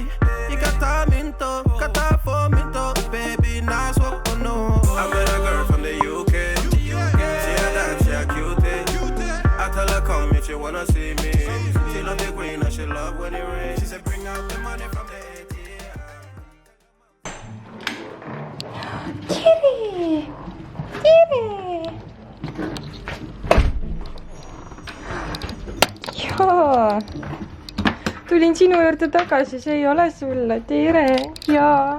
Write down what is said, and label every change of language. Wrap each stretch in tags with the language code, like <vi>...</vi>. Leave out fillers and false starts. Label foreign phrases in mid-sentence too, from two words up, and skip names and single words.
<en>You got time into, got time for me to, baby, nice walk, oh no. I met a girl from the UK. She a dance, she a cutie. I tell her come if she wanna see me. She love the green and she love when it rains. She said bring out the money from the ATM.</en> <et>Tere! Tere! Jaa! Tulin sinu juurde tagasi, see ei ole sulle. Tere! Jaa!</et>